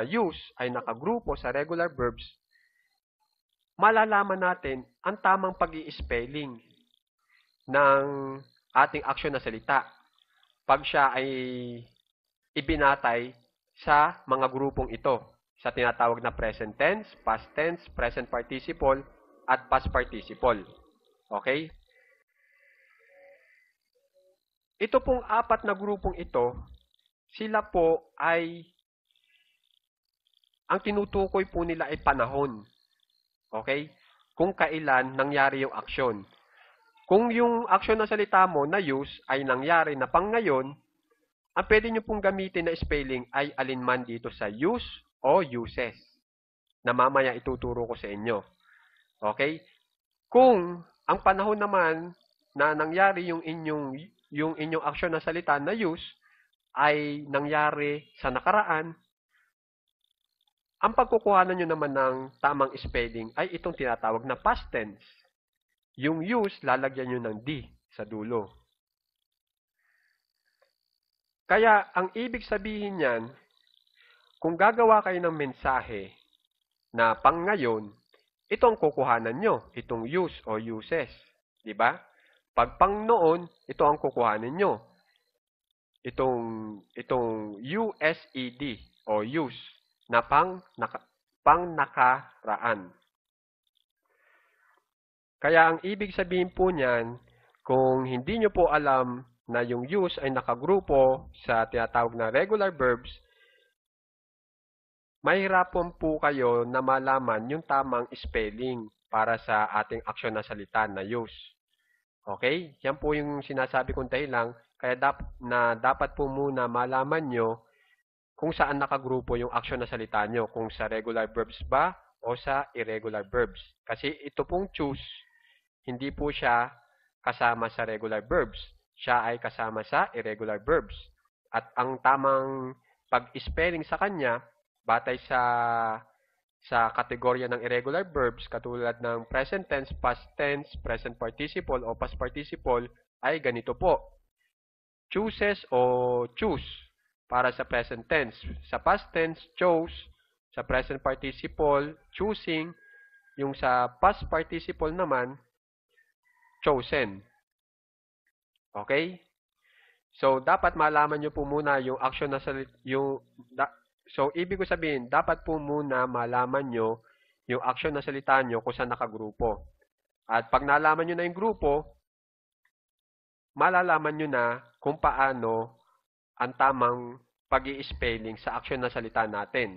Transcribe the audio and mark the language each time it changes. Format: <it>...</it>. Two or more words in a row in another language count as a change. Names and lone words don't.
<tl>use ay nakagrupo sa</tl> <en>regular verbs,</en> <tl>malalaman natin ang tamang pag-i-spelling ng ating aksyon na salita pag siya ay ibinatay sa mga grupong ito, sa tinatawag na</tl> <en>present tense, past tense, present participle,</en> <tl>at</tl> <en>past participle.</en> <tl>Okay? Ito pong apat na grupong ito, sila po ay, ang tinutukoy po nila ay panahon. Okay? Kung kailan nangyari yung aksyon. Kung yung aksyon na salita mo na use ay nangyari na pang ngayon, ang pwede nyo pong gamitin na spelling ay alinman dito sa use o uses, na mamaya ituturo ko sa inyo. Okay? Kung ang panahon naman na nangyari yung inyong aksyon na salita na use ay nangyari sa nakaraan, ang pagkukuhanan nyo naman ng tamang spelling ay itong tinatawag na</tl> <en>past tense.</en> <tl>Yung use, lalagyan nyo ng D sa dulo. Kaya, ang ibig sabihin niyan, kung gagawa kayo ng mensahe na pang ngayon, ito ang kukuhanan nyo, itong use o uses. Diba? Pag pang noon, ito ang kukuhanin nyo. Itong USED o use na pang nakaraan. Kaya ang ibig sabihin po niyan, kung hindi nyo po alam na yung use ay nakagrupo sa tinatawag na</tl> <en>regular verbs,</en> <tl>mahirapan po kayo na malaman yung tamang spelling para sa ating aksyon na salita na use. Okay? Yan po yung sinasabi kong dahilan, kaya dapat po muna malaman nyo kung saan nakagrupo yung aksyon na salita nyo, kung sa</tl> <en>regular verbs</en> <tl>ba o sa</tl> <en>irregular verbs.</en> <tl>Kasi ito pong choose, hindi po siya kasama sa</tl> <en>regular verbs.</en> <tl>Siya ay kasama sa</tl> <en>irregular verbs.</en> <tl>At ang tamang pag-spelling sa kanya, batay sa kategorya ng</tl> <en>irregular verbs,</en> <tl>katulad ng</tl> <en>present tense, past tense, present participle o past participle,</en> <tl>ay ganito po. Chooses o choose para sa</tl> <en>present tense.</en> <tl>Sa</tl> <en>past tense,</en> <tl>chose. Sa</tl> <en>present participle,</en> <tl>choosing. Yung sa</tl> <en>past participle</en> <tl>naman, chosen. Okay? So, dapat malaman nyo po muna yung action na so, ibig ko sabihin, dapat po muna malaman nyo yung action na salita nyo kung saan nakagrupo. At pag nalaman nyo na yung grupo, malalaman nyo na kung paano ang tamang pag-i-spelling sa action na salita natin.</tl>